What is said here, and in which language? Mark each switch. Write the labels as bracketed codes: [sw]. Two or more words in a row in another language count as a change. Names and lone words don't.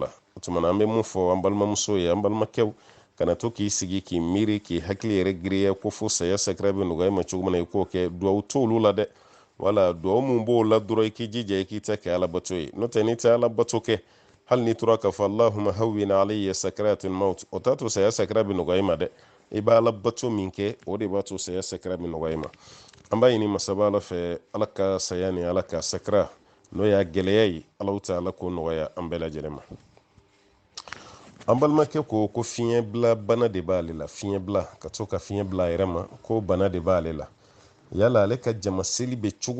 [bm] o tuma na an bɛ mun fɔ an balimamuso ye an balimakɛw kana to k'i sigi k'i miiri k'i hakili yɛrɛ giriya ko fo saya sakira bɛ nɔgɔya i ma cogo min na i k'o kɛ duwawu to olu la dɛ wala duwawu mun b'o la dɔrɔn i k'i jija i k'i ta kɛ ala bato ye n'o tɛ n'i tɛ ala bato kɛ hali n'i tora k'a fɔ [ar] اللهم هون علي سكرات الموت [bm] o t'a to saya sakira bɛ nɔgɔya i ma dɛ i b'a ala bato min kɛ o de b'a to saya sakira bɛ nɔgɔya i ma an b'a ɲini masaba ala fɛ ala ka saya ni ala ka sakira n'o y'a gɛlɛya ye alaw ta ala k'o nɔgɔya an bɛɛ lajɛlen ma an balimakɛ ko fiɲɛ bila bana de b'ale la fiɲɛ bila ka to ka fiɲɛ bila a yɛrɛ ma ko bana de b'ale la yala ale ka jama seli bɛ cogo